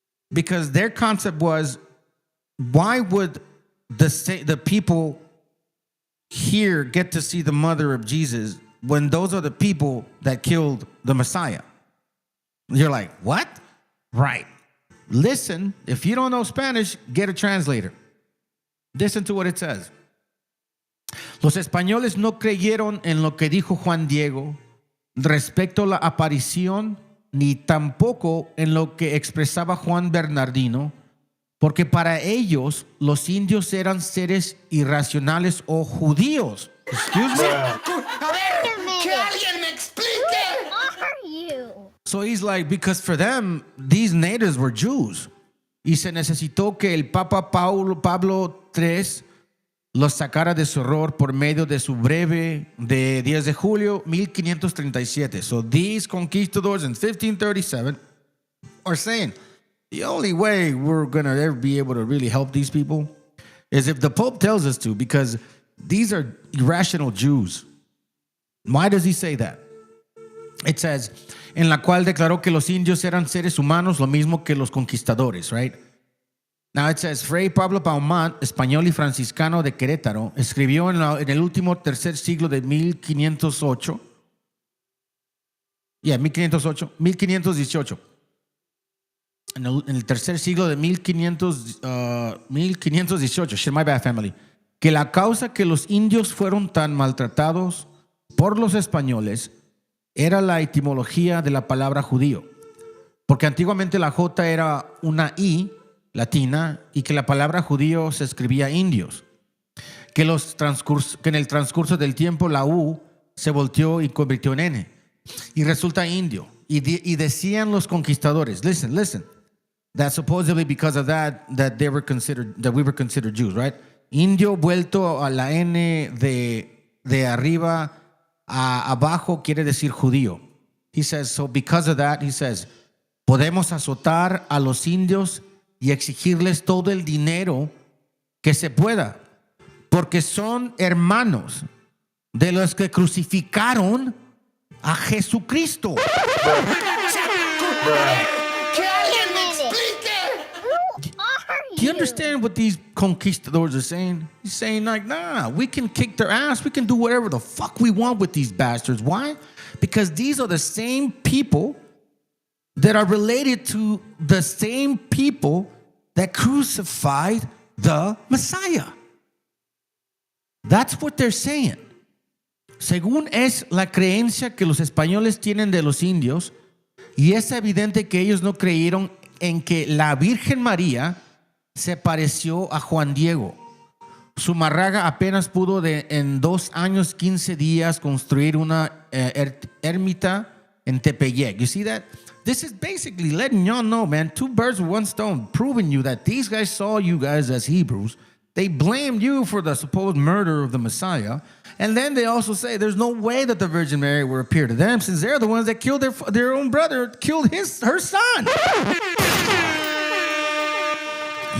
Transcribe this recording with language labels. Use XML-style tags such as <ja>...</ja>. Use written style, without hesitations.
<en>Because their concept was, why would the people here get to see the mother of Jesus when those are the people that killed the Messiah? You're like, what? Right. Listen, if you don't know Spanish, get a translator. Listen to what it says.</en> <es>Los españoles no creyeron en lo que dijo Juan Diego respecto a la aparición, ni tampoco en lo que expresaba Juan Bernardino, porque para ellos los indios eran seres irracionales o judíos.</es> <en>Excuse me?</en> <es>¡Que alguien me explique!</es> <en>Who are you? So he's like, because for them, these natives were Jews.</en> <es>Y se necesitó que el Papa Pablo III los sacara de su error por medio de su breve de 10 de julio 1537.</es> <en>So these conquistadors in 1537 are saying, the only way we're going to ever be able to really help these people is if the Pope tells us to, because these are irrational Jews. Why does he say that? It says,</en> <es>en la cual declaró que los indios eran seres humanos, lo mismo que los conquistadores,</es> <en>right? Now it says,</en> <es>Fray Pablo Paumán, español y franciscano de Querétaro, escribió en el último tercer siglo de 1508. 1518. En el tercer siglo de 1518.</es> <en>Shit, my bad, family.</en> <es>Que la causa que los indios fueron tan maltratados por los españoles era la etimología de la palabra judío. Porque antiguamente la J era una I latina y que la palabra judío se escribía indios. Que en el transcurso del tiempo la U se volteó y convirtió en N. Y resulta indio. Y decían los conquistadores,</es> <en>listen, that supposedly because of that we were considered Jews, right?</en> <es>Indio vuelto a la N de arriba a abajo quiere decir judío.</es> <en>He says, so because of that, he says,</en> <es>podemos azotar a los indios y exigirles todo el dinero que se pueda, porque son hermanos de los que crucificaron a Jesucristo.</es> <en>Do you understand what these conquistadors are saying? He's saying like, nah, we can kick their ass. We can do whatever the fuck we want with these bastards. Why? Because these are the same people that are related to the same people that crucified the Messiah. That's what they're saying.</en> <es>Según es la creencia que los españoles tienen de los indios, y es evidente que ellos no creyeron en que la Virgen María se pareció a Juan Diego, Zumarraga apenas pudo en 2 años, 15 días construir una ermita en Tepeyec.</es> <en>You see that? This is basically letting y'all know, man, 2 birds with 1 stone, proving you that these guys saw you guys as Hebrews. They blamed you for the supposed murder of the Messiah. And then they also say there's no way that the Virgin Mary will appear to them since they're the ones that killed their own brother, killed her son.</en>